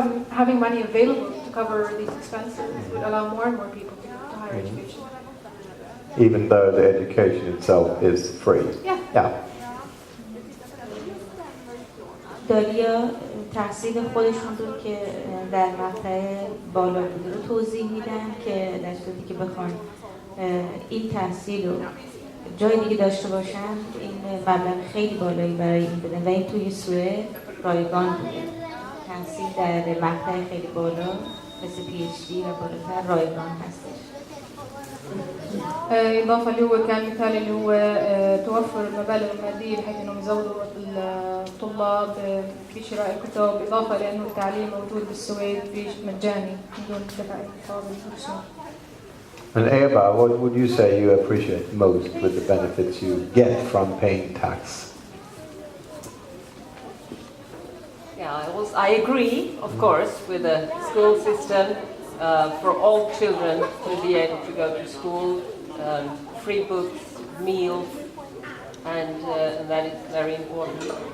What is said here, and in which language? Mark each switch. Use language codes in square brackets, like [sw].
[en] Having money available to cover these expenses would allow more and more people to go to higher education. Even though the education itself is free? Yeah. [fa] داریا تحصیل خودشون رو که در مقطع بالا بوده رو توضیح میدن که در صورتی که بخوان این تحصیل رو جای دیگه داشته باشن این مبلغ خیلی بالایی برای این بدن و این توی سوئد رایگان بوده. تحصیل در مقطع خیلی بالا مثل PhD و بالاتر رایگان هستش. [ar] إضافة اللي هو كان مثال اللي هو توفر المبالغ المادية بحيث إنهم يزودوا الطلاب في شراء الكتب، إضافة لأنه التعليم موجود بالسويد مجاني بدون دفع مقابل رسوم. [en] And Eva, what would you say you appreciate most with the benefits you get from paying tax? Yeah, I agree, of course, with the school system for all children to be able to go to school, free books, meals, and that is very important.